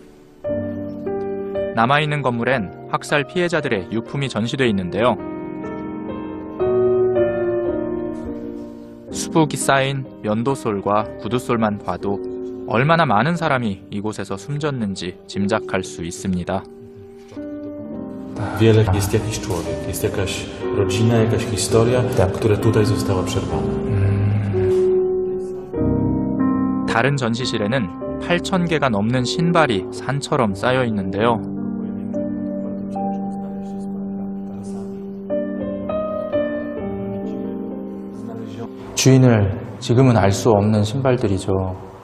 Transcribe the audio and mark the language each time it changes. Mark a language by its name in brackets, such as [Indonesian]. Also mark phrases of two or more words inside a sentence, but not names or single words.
[Korean] 남아있는 건물엔 학살 피해자들의 유품이 전시되어 있는데요. 수북이 쌓인 면도솔과 구두솔만 봐도 얼마나 많은 사람이 이곳에서 숨졌는지 짐작할 수 있습니다. [Polish] Wiele jest jakiś człowiek, jest jakaś rodzina, jakaś historia, która tutaj została przerwana. [Korean] 다른 전시실에는 8,000개가 넘는 신발이 산처럼 쌓여 있는데요. 주인을 지금은 알 수 없는 신발들이죠.